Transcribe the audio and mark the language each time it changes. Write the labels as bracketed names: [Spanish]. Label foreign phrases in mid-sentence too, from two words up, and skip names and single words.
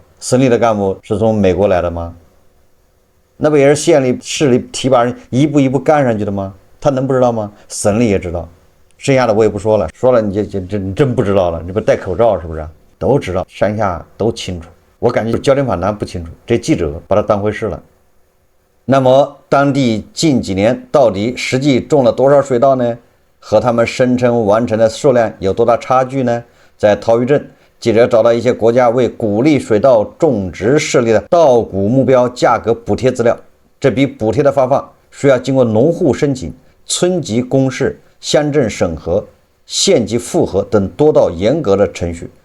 [Chinese] 省里的干部是从美国来的吗？那不也是县里、市里提拔人一步一步干上去的吗？他能不知道吗？省里也知道，剩下的我也不说了，说了你真不知道了，你不戴口罩是不是？都知道，上下都清楚。我感觉焦点访谈不清楚，这记者把它当回事了。那麼當地近幾年到底實際種了多少水稻呢？和他們聲稱完成的數量有多大差距呢？在陶峪鎮，記者找到一些國家為鼓勵水稻種植設立的稻谷目標價格補貼資料。這筆補貼的發放需要經過農戶申請、村級公示、鄉鎮審核、縣級複核等多道嚴格的程序。